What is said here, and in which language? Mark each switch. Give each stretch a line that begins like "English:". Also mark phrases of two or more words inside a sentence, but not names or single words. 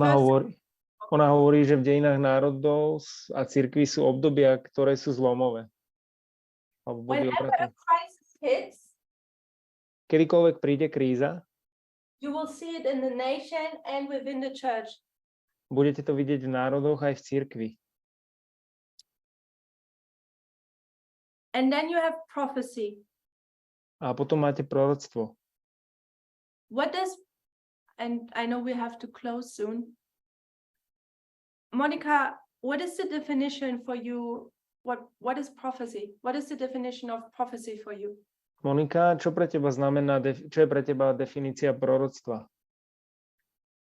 Slovak: Ona hovorí, že v dejinách národov a cirkvi sú obdobia, ktoré sú zlomové.
English: Whenever a crisis hits,
Slovak: kedykoľvek príde kríza,
English: you will see it in the nation and within the church.
Slovak: Budete to vidieť v národoch aj v cirkvi.
English: And then you have prophecy.
Slovak: A potom máte proroctvo.
English: And I know we have to close soon. Monica, what is the definition for you? What is prophecy? What is the definition of prophecy for you?
Slovak: Monika, čo pre teba znamená, čo je pre teba definícia proroctva?